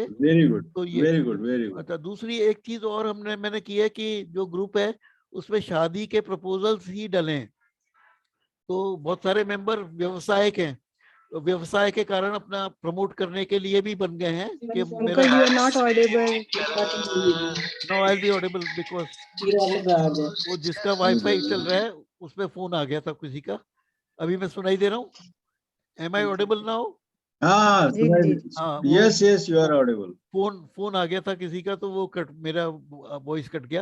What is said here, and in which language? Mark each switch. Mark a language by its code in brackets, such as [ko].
[en] very good, [hi] तो ये [en] Very good, very good. [hi] अच्छा, दूसरी एक चीज और मैंने की है कि जो ग्रुप है उसमें शादी के प्रपोजल्स ही डले हैं। तो बहुत सारे मेंबर व्यवसायिक हैं, व्यवसाय के कारण अपना प्रमोट करने के लिए भी बन गए हैं कि मेरा [en] Uncle, you are not audible. Now I will be audible because [hi] वो जिसका वाईफाई चल रहा है उसमें फोन आ गया था किसी का। अभी मैं सुनाई दे रहा हूँ? [en] Am I audible now? [hi] हाँ जी, जी। हाँ, वो [en] Yes yes you are audible. [hi] Phone आ गया था किसी का, तो वो कट, मेरा वॉइस कट गया।